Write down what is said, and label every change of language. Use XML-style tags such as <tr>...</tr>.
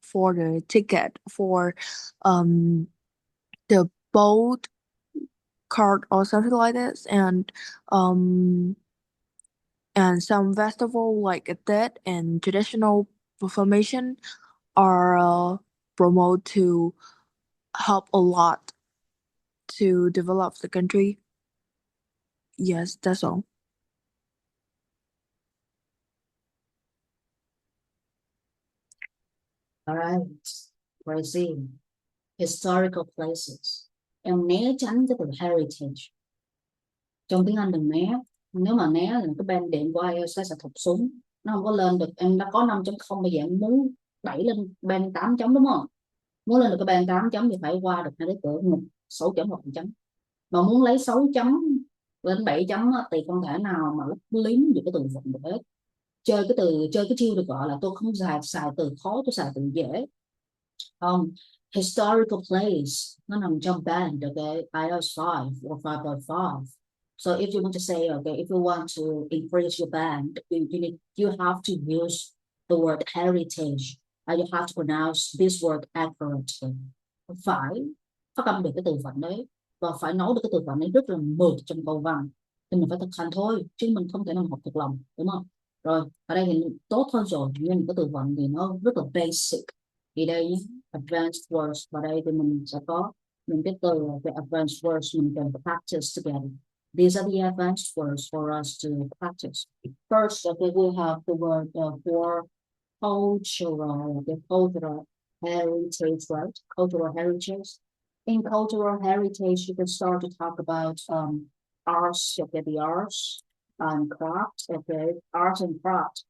<en>for the ticket for the boat card or something like this, and some festival like that and traditional performation are promoted to help a lot to develop the country. Yes, that's all. All right, Brazil, historical places.</en> <vi>Em né tránh cái từ heritage. Trong tiếng Anh đừng né. Nếu mà né là cái band điện của IELTS sẽ thụt xuống. Nó không có lên được. Em đã có 5.0 bây giờ em muốn đẩy lên band 8 chấm đúng không? Muốn lên được cái band 8 chấm thì phải qua được hai cái cửa 6 chấm hoặc 1 chấm. Mà muốn lấy 6 chấm lên 7 chấm thì không thể nào mà lấp liếm được cái từ vựng được hết. Chơi cái chiêu được gọi là tôi không xài từ khó, tôi xài từ dễ.</vi> <en>Historical place</en> <vi>nó nằm trong</vi> <en>band, okay, IELTS 5 or 5.5. So if you want to say, okay, if you want to increase your band, you have to use the word heritage, and you have to pronounce this word accurately.</en> <vi>Phải phát âm được cái từ vựng đấy và phải nói được cái từ vựng đấy rất là mượt trong câu văn, thì mình phải thực hành thôi chứ mình không thể nào học thuộc lòng, đúng không? Rồi ở đây thì tốt hơn rồi, nhưng cái từ vựng thì nó rất là basic. Thì đây advanced words, và đây thì mình sẽ có những cái từ về advanced words mình cần</vi> <en>practice together. These are the advanced words for us to practice. First, okay, we have the word for cultural, the cultural heritage, right? Cultural heritage. In cultural heritage, you can start to talk about arts, okay, the arts and craft, okay, art and craft.</en>